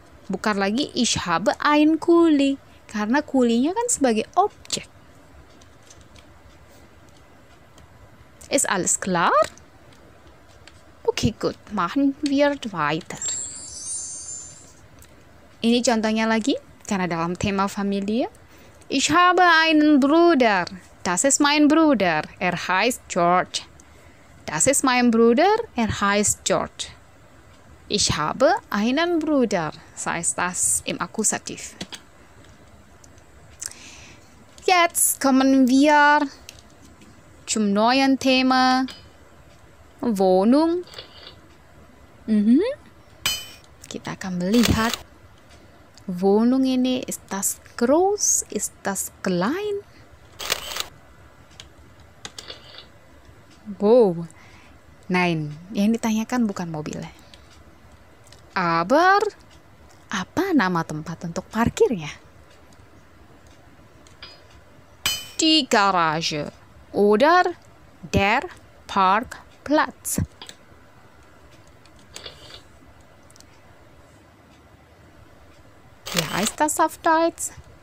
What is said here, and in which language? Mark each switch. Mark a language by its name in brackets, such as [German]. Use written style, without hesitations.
[Indonesian] Bukan lagi [German] ich habe ein Kuli. [Indonesian] Karena kulinya kan sebagai objek. [German] Ist alles klar? Okay, gut. Machen wir weiter. [Indonesian] Ini contohnya lagi, karena dalam tema Familie. [German] Ich habe einen Bruder. Das ist mein Bruder. Er heißt George. Das ist mein Bruder. Er heißt George. Ich habe einen Bruder. Heißt das im Akkusativ. Jetzt kommen wir zum neuen Thema. Wohnung. [Indonesian] Kita akan melihat Wohnung ini, [German] ist das groß, ist das klein? [Indonesian] Wow, nein, yang ditanyakan bukan mobilnya. Aber, apa nama tempat untuk parkirnya? [German] Die Garage oder der Parkplatz. Wie heißt das auf Deutsch?